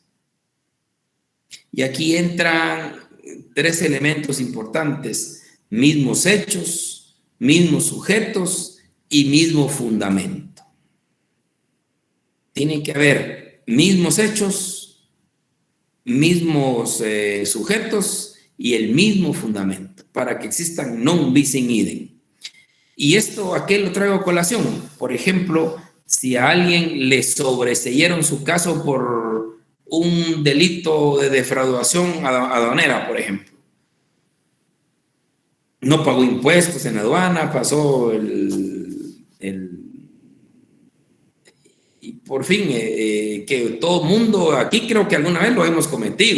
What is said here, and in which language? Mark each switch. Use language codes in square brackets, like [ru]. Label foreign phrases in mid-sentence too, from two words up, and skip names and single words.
[es] Y aquí entran 3 elementos importantes: mismos hechos, mismos sujetos y mismo fundamento. Tiene que haber mismos hechos, mismos sujetos y el mismo fundamento para que existan [la] non bis in idem. [es] Y esto, ¿a qué lo traigo a colación? Por ejemplo, si a alguien le sobreseyeron su caso por un delito de defraudación aduanera, por ejemplo. No pagó impuestos en aduana, pasó y por fin, que todo mundo, aquí creo que alguna vez lo hemos cometido.